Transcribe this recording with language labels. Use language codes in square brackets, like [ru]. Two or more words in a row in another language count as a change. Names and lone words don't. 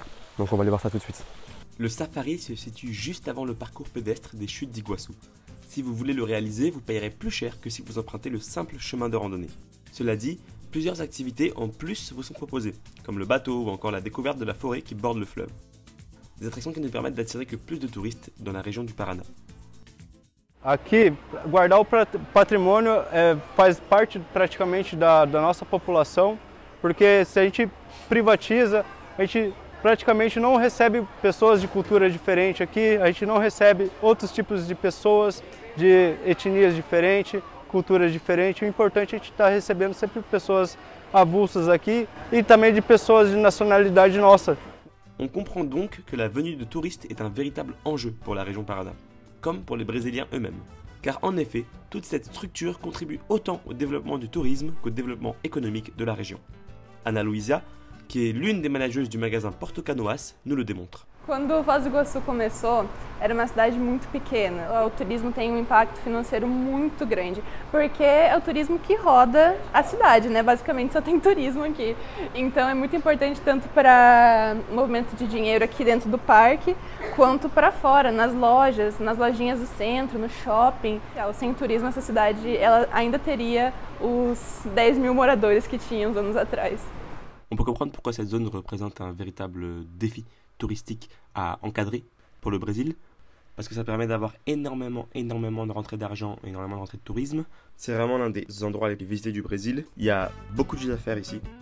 [fr] Donc on va aller voir ça tout de suite. Le safari se situe juste avant le parcours pédestre des chutes d'Iguaçu. Si vous voulez le réaliser, vous payerez plus cher que si vous empruntez le simple chemin de randonnée. Cela dit, plusieurs activités en plus vous sont proposées, comme le bateau ou encore la découverte de la forêt qui borde le fleuve. Des attractions qui nous permettent d'attirer que plus de touristes dans la région du Paraná. [pt] Aqui, guardar o patrimônio faz parte praticamente da nossa população, porque se a gente privatiza, a gente praticamente não recebe pessoas de cultura diferente aqui, a gente não recebe outros tipos de pessoas, de etnias diferentes, culturas diferentes. O importante é a gente estar recebendo sempre pessoas avulsas aqui e também de pessoas de nacionalidade nossa. [fr] On comprend donc que la venue de touristes est un véritable enjeu pour la région Paraná, comme pour les Brésiliens eux-mêmes. Car en effet, toute cette structure contribue autant au développement du tourisme qu'au développement économique de la région. Ana Luísa, qui est l'une des manageuses du magasin Porto Canoas, nous le démontre. [pt] Quando Foz do Iguaçu começou, era uma cidade muito pequena. O turismo tem um impacto financeiro muito grande, porque é o turismo que roda a cidade, né? Basicamente só tem turismo aqui. Então é muito importante tanto para o movimento de dinheiro aqui dentro do parque, quanto para fora, nas lojas, nas lojinhas do centro, no shopping. Sem turismo, essa cidade ela ainda teria os 10 mil moradores que tinha uns anos atrás. [fr] On peut comprendre pourquoi cette zone représente un véritable défi touristique à encadrer pour le Brésil, parce que ça permet d'avoir énormément de rentrées d'argent, énormément de rentrées de tourisme. C'est vraiment l'un des endroits les plus visités du Brésil. Il y a beaucoup de choses à faire ici.